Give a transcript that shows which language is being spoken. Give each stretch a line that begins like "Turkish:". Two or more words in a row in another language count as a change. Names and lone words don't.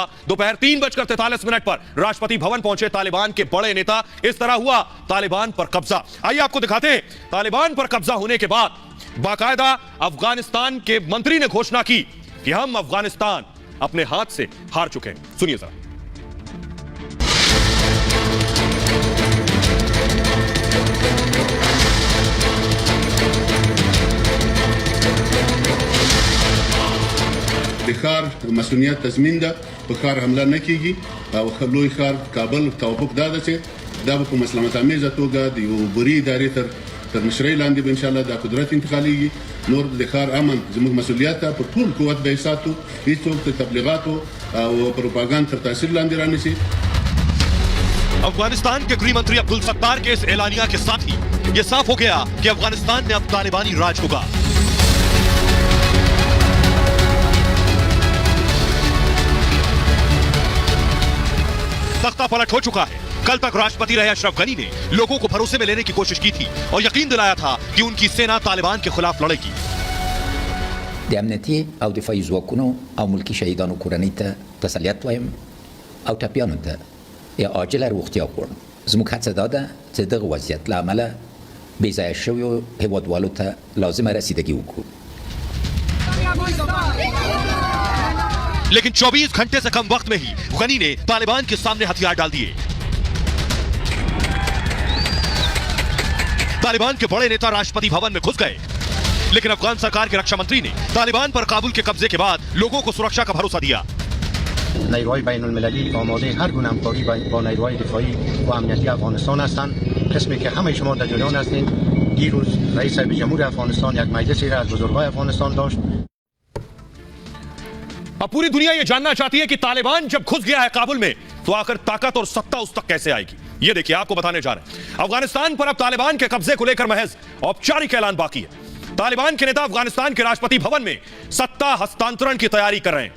Hindi: दोपहर 3:43 पर राष्ट्रपति भवन पहुंचे तालिबान के बड़े नेता। इस तरह हुआ तालिबान पर कब्जा। आइए आपको दिखाते हैं, तालिबान पर कब्जा होने के बाद बाकायदा अफगानिस्तान के मंत्री ने घोषणा की कि हम अफगानिस्तान अपने हाथ से हार चुके हैं। सुनिए जरा।
Pashto: د ښار مسؤلیت تضمین ده، په ښار حمله نه کیږي او لوی ښار کابل توافق دا ده چې دا به په مسلمت آمیزه توګه د یو بري ادارې تر مشرۍ لاندې به انشاءالله دا قدرت انتقالېږي. نور د ښار امن زموږ مسؤلیت ده، په ټول قوت به یې ساتو، هېڅوک د تبلیغاتو او پروپاګاندا تر تاثیر لاندې رانیسي.
Hindi: अफगानिस्तान के गृह मंत्री अब्दुल सत्तार के इस एलानिया के साथ ही यह साफ हो गया कि अफगानिस्तान में अब तालिबानी राज होगा। तख्ता पलट हो चुका है। कल तक राष्ट्रपति रहे अशरफ गनी ने लोगों को भरोसे में लेने की कोशिश की थी और यकीन दिलाया था कि उनकी सेना तालिबान के खिलाफ लड़ेगी।
Pashto: د امنیتي او دفاعي ځواکونو او ملکی شهیدانو کورنۍ ته تسلیت وایم او ټپیانو ته یا عاجله روغتیا غواړم. زموږ هڅه دا ده چې دغه وضعیت له امله بې ځایه شویو هیوادوالو ته لازمه رسیدګي وکړو.
Hindi: लेकिन 24 घंटे से कम वक्त में ही गनी ने तालिबान के सामने हथियार डाल दिए। तालिबान के बड़े नेता राष्ट्रपति भवन में घुस गए। लेकिन अफगान सरकार के रक्षा मंत्री ने तालिबान पर काबुल के कब्जे के बाद लोगों को सुरक्षा का भरोसा दिया।
Persian: نیروهای بین المللی آماده هر گونه همکاری با نیروهای دفاعی و امنیتی افغانستان هستند. قسمی که همه شما در جریان هستین، دیروز رئیس صاحب جمهور افغانستان یک مجلسی را از بزرگای افغانستان داشت.
Hindi: अब पूरी दुनिया यह जानना चाहती है कि तालिबान जब घुस गया है काबुल में तो आखिर ताकत और सत्ता उस तक कैसे आएगी। यह देखिए आपको बताने जा रहे हैं। अफगानिस्तान पर अब तालिबान के कब्जे को लेकर महज औपचारिक ऐलान बाकी है। तालिबान के नेता अफगानिस्तान के राष्ट्रपति भवन में सत्ता हस्तांतरण की तैयारी कर रहे हैं।